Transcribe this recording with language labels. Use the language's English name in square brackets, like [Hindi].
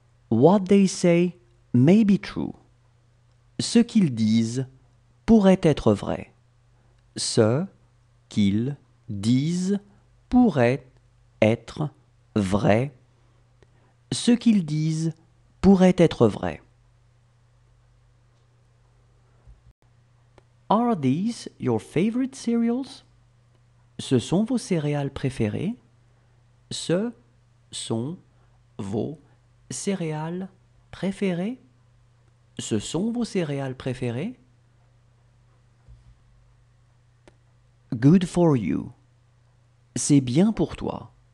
[English] What they say may be true. [French] Ce qu'ils disent pourrait être vrai. Ce qu'ils disent pourrait être vrai. Ce qu'ils disent pourrait être vrai. [English] Are these your favorite cereals? [French] Ce sont vos céréales préférées? Ce sont vos céréales préférées? Ce sont vos céréales préférées? [English] Good for you. [French] C'est bien pour toi.